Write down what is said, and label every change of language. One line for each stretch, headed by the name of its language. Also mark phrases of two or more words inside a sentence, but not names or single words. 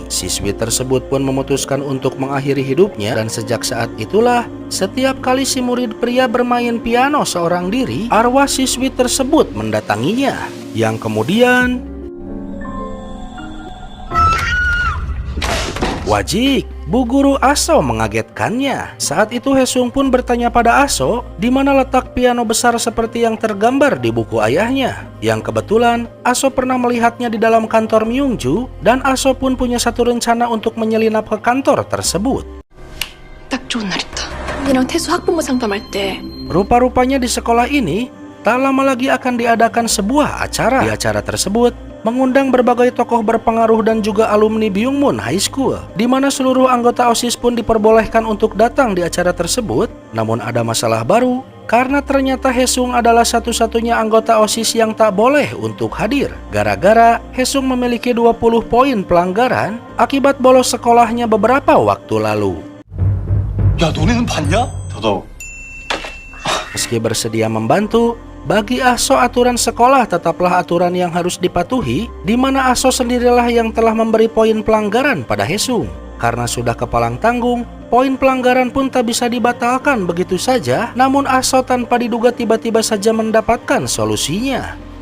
Indonesian: Siswi tersebut pun memutuskan untuk mengakhiri hidupnya, dan sejak saat itulah setiap kali si murid pria bermain piano seorang diri, arwah siswi tersebut mendatanginya, yang kemudian Wajik, Bu Guru Aso mengagetkannya. Saat itu Haesung pun bertanya pada Aso di mana letak piano besar seperti yang tergambar di buku ayahnya. Yang kebetulan Aso pernah melihatnya di dalam kantor Myungju dan Aso pun punya satu rencana untuk menyelinap ke kantor tersebut.
Korean: 딱 좋은 날 있다. 언니랑 태수 학부모 상담할 때
Indonesian: Rupa-rupanya di sekolah ini tak lama lagi akan diadakan sebuah acara. Di acara tersebut mengundang berbagai tokoh berpengaruh dan juga alumni Byungmun High School, di mana seluruh anggota OSIS pun diperbolehkan untuk datang di acara tersebut. Namun ada masalah baru, karena ternyata Haesung adalah satu-satunya anggota OSIS yang tak boleh untuk hadir. Gara-gara Haesung memiliki 20 poin pelanggaran akibat bolos sekolahnya beberapa waktu lalu.
Korean: 야, 너네는 봤냐? 저도.
Indonesian: Meski bersedia membantu, bagi Aso aturan sekolah tetaplah aturan yang harus dipatuhi, di mana Aso sendirilah yang telah memberi poin pelanggaran pada Haesung. Karena sudah kepalang tanggung, poin pelanggaran pun tak bisa dibatalkan begitu saja, namun Aso tanpa diduga tiba-tiba saja mendapatkan solusinya.